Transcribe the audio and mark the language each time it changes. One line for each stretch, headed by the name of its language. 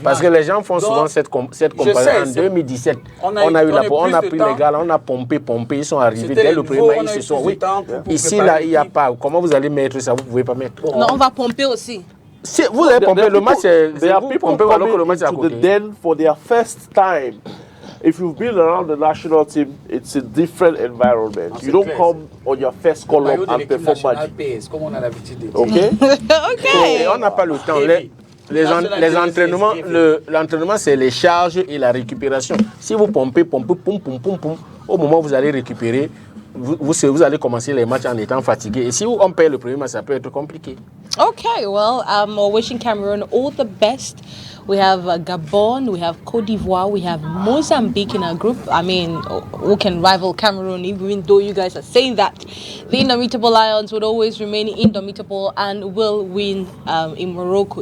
French: Parce que les gens font souvent cette comparaison. En 2017, on a pris les gars, on a pompé. Ils sont arrivés dès le premier match. Ils se sont. Oui. Ici, là, il n'y a pas. Comment vous allez mettre ça? Vous ne pouvez pas mettre. Non, on va pomper aussi. Si vous avez pompé, le match, c'est vous pompez alors que le match est à côté.
English: Then for their first time. If you've been around the national team, it's a different environment. You don't come on your first call-up and perform magic.
French: Comme on a l'habitude de dire. Okay? Okay. On n'a pas le temps. Les entraînements, l'entraînement, c'est les charges et la récupération. Si vous pompez, au moment où vous allez récupérer, vous allez commencer les matchs en étant fatigué. Et si on perd le premier match, ça peut être compliqué.
English: Okay, well, I'm wishing Cameroon all the best. We have Gabon, we have Côte d'Ivoire, we have Mozambique in our group. I mean, who can rival Cameroon, even though you guys are saying that. The Indomitable Lions would always remain indomitable and will win in Morocco.